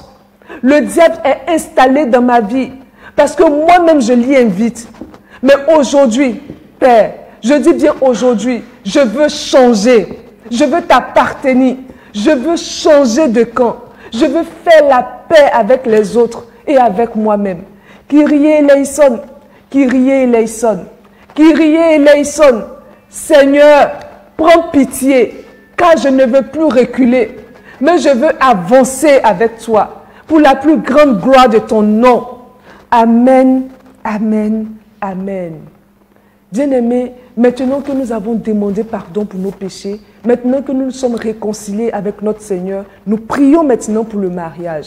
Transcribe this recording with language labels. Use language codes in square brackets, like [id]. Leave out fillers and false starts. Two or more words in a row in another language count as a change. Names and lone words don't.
[fr] Le diable est installé dans ma vie parce que moi-même je l'y invite. Mais aujourd'hui, Père, je dis bien aujourd'hui, je veux changer. Je veux t'appartenir. Je veux changer de camp. Je veux faire la paix avec les autres et avec moi-même. [el] Kyrie eleison, Kyrie eleison, Kyrie eleison. [fr] Seigneur, prends pitié, car je ne veux plus reculer, mais je veux avancer avec toi pour la plus grande gloire de ton nom. Amen, amen, amen. Bien-aimés, maintenant que nous avons demandé pardon pour nos péchés, maintenant que nous sommes réconciliés avec notre Seigneur, nous prions maintenant pour le mariage.